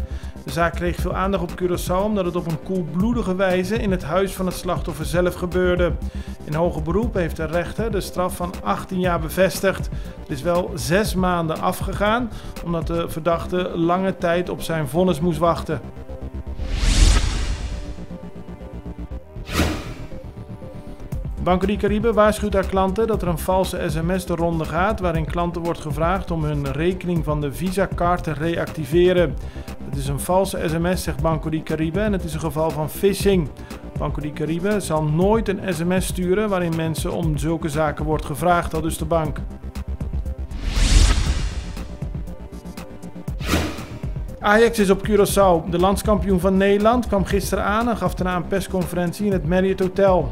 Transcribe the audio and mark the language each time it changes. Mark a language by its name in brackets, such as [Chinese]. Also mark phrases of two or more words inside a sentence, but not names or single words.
[Dutch] De zaak kreeg veel aandacht op Curaçao omdat het op een koelbloedige wijze in het huis van het slachtoffer zelf gebeurde. In hoger beroep heeft de rechter de straf van 18 jaar bevestigd. Er is wel 6 maanden afgegaan omdat de verdachte lange tijd op zijn vonnis moest wachten. Banco de Caribe waarschuwt haar klanten dat er een valse sms de ronde gaat waarin klanten wordt gevraagd om hun rekening van de Visa-kaart te reactiveren. Het is een valse sms, zegt Banco de Caribe, en het is een geval van phishing. Banco de Caribe zal nooit een sms sturen waarin mensen om zulke zaken wordt gevraagd, aldus de bank. Ajax is op Curaçao. De landskampioen van Nederland kwam gisteren aan en gaf daarna een persconferentie in het Marriott Hotel.